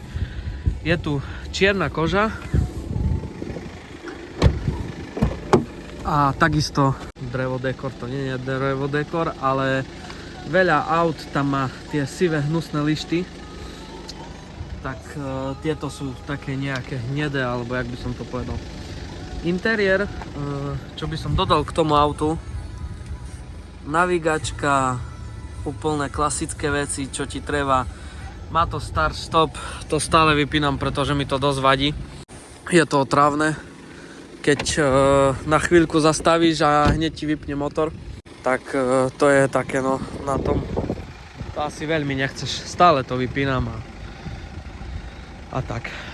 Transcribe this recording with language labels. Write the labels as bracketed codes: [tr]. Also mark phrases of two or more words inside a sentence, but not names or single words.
[sk] Je tu čierna koža a takisto drevodekor, to nie je drevodekor, ale veľa aut tam má tie sivé hnusné lišty, tak tieto sú také nejaké hnedé, alebo jak by som to povedal. Interiér, čo by som dodal k tomu autu, navigačka, úplne klasické veci, čo ti treba. Má to [en] start stop, [sk] to stále vypínam, pretože mi to dosť vadí. Je to otrávne, keď na chvíľku zastavíš a hneď ti vypne motor, tak to je také no na tom. To asi veľmi nechceš, stále to vypínam a tak.